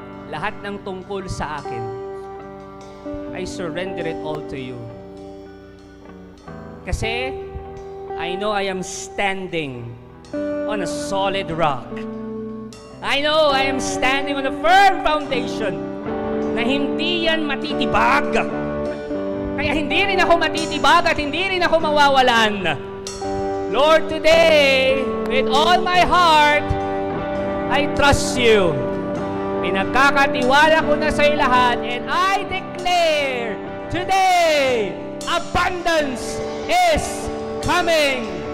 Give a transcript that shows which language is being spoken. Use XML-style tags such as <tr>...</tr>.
<tl>Lahat ng tungkol sa akin.</tl> <en>I surrender it all to you. Kasi, I know I am standing on a solid rock. I know I am standing on a firm foundation</en> <tl>na hindi yan matitibag. Kaya hindi rin ako matitibag at hindi rin ako mawawalan.</tl> <en>Lord, today, with all my heart, I trust you.</en> <tl>Pinagkakatiwala ko na sa iyo lahat</tl> <en>and I declare today, abundance is coming.</en>